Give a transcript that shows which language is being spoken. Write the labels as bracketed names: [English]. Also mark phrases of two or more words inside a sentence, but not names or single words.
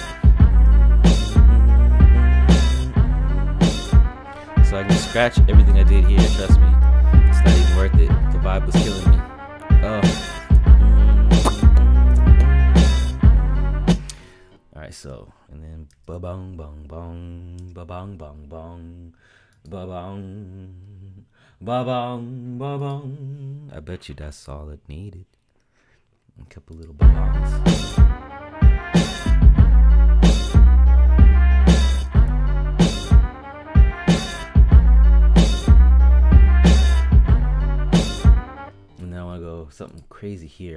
[English] So I can scratch everything I did here. Trust me, it's not even worth it. The vibe was killing me. All right, so and then ba bong bong bong, ba bong bong bong, ba bong. Ba-bong, ba-bong. I bet you that's all it needed. A couple little ba-bongs. And now I go something crazy here.